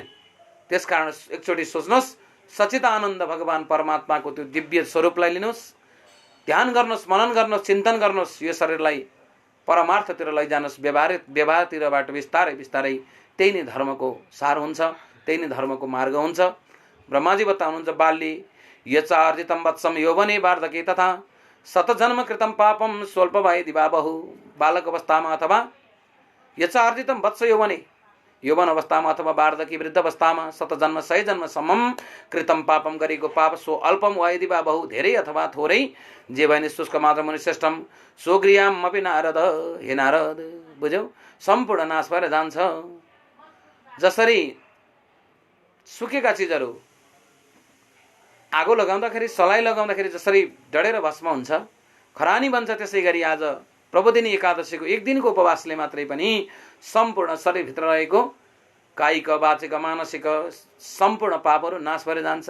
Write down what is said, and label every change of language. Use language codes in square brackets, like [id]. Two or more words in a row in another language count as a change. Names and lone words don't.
[ne] त्यसकारण एकचोटि सोच्नुहोस्, सच्चिदानन्द भगवान परमात्माको त्यो दिव्य स्वरूपलाई लिनुहोस्, ध्यान गर्नुहोस्, मनन गर्नुहोस्, चिन्तन गर्नुहोस्, यो शरीरलाई परमार्थतिर लैजानुहोस्, व्यवहारतिरबाट बिस्तारै बिस्तारै त्यही नै धर्मको सार हुन्छ, त्यही नै धर्मको मार्ग हुन्छ। ब्रह्माजी बताउनुहुन्छ, [sa] बाल्ये यचार्जितं वत्सं यौवने वार्धके तथा शतजन्म कृतं पापम स्वल्पवयदि वा बहु। [ne] बालक अवस्थामा अथवा [sa] यचार्जितं वत्स यौवने, [ne] यौवन अवस्थामा अथवा वार्धकी वृद्ध अवस्थामा 100 जन्म 100 जन्मसम्म [sa] कृतम पापम [ne] गरेको पाप [sa] सो अल्पम वयदि वा बहु, [ne] धेरै अथवा थोरै, जे भए नि [sa] शुष्क मात्र मुनि श्रेष्ठम सो गृहम अपि नारद। [ne] हे नारद, बुझ्यौ, सम्पूर्ण नाश भएर जान्छ। जसरी सुकेका चिजहरू आगो लगाउँदाखेरि, सलाई लगाउँदाखेरि जसरी डढेर भस्म हुन्छ, खरानी बन्छ, त्यसै गरी आज प्रबोधिनी एकादशीको एक दिनको उपवासले मात्रै पनि सम्पूर्ण शरीरभित्र रहेको कायिक, वाचिक, मानसिक सम्पूर्ण पापहरू नाश भएर जान्छ।